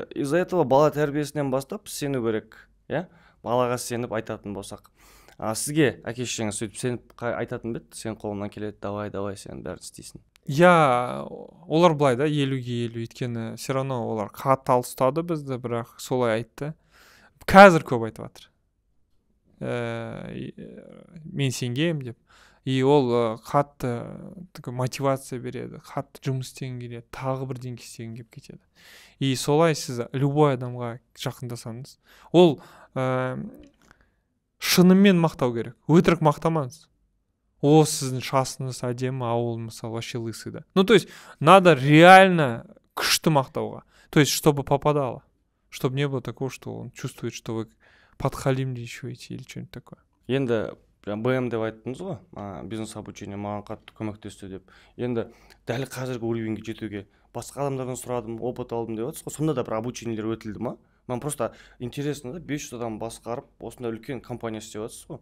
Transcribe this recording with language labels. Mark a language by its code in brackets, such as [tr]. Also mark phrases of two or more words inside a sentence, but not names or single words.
[ru] Из-за этого [kk] бала тәрбиесінен бастап сену керек. Балаға сеніп айтатын болсақ. Сізге әке шешеңіз сөйтіп сеніп айтатын бет, сен қолымнан келеді, давай, сен бәрін істейсің. Олар былай да, 50-50, өйткені [ru] все равно [kk] олар қатал ұстады бізді, бірақ солай айтты. Қазір көп айтып жатыр. Мен сенгем деп. И ол қатты мотивация береді, қатты жұмыс істеген келеді, тағы бірдеңе істеген келіп кетеді. И солай сіз любой адамға жақындасаңыз, ол шынымен мақтау керек. Өтірік мақтамаңыз. О, сіздің шашыңыз әдемі, ауыл мысалы [ru] вообще лысый [kk] да. [ru] То есть надо реально [kk] күшті мақтауға. [ru] То есть чтобы попадало. Чтобы не было такого, что он чувствует, что вы подхалимничаете или что-нибудь такое. [kk] Енді БМ деп айттыңыз ғой, [ru] бизнес обучение [kk] маған қатты көмектесті деп. Енді дәл қазіргі уровеньге жетуге басқа адамдардан сұрадым, опыт алдым деп отырсыз ғой. Сонда да бір обучениелер өтілді ма? Мен [ru] просто интересно [kk] да, 500 адам басқарып, осындай үлкен компания істеп отырсыз ғой.